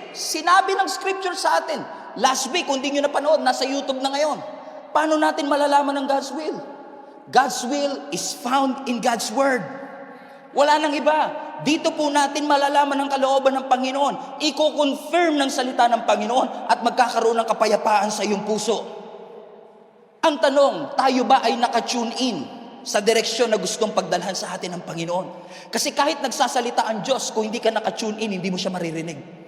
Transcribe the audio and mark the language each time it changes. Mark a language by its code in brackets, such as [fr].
[tl] Sinabi ng scripture sa atin. Last week, kung di nyo napanood, nasa YouTube na ngayon. Paano natin malalaman ang God's will? [en] God's will is found in God's Word. [tl] Wala nang iba. Dito po natin malalaman ang kalooban ng Panginoon. Iko-confirm ng salita ng Panginoon at magkakaroon ng kapayapaan sa iyong puso. Ang tanong, tayo ba ay naka-tune in sa direksyon na gustong pagdalhan sa atin ng Panginoon? Kasi kahit nagsasalita ang Diyos, kung hindi ka naka-tune in, hindi mo siya maririnig.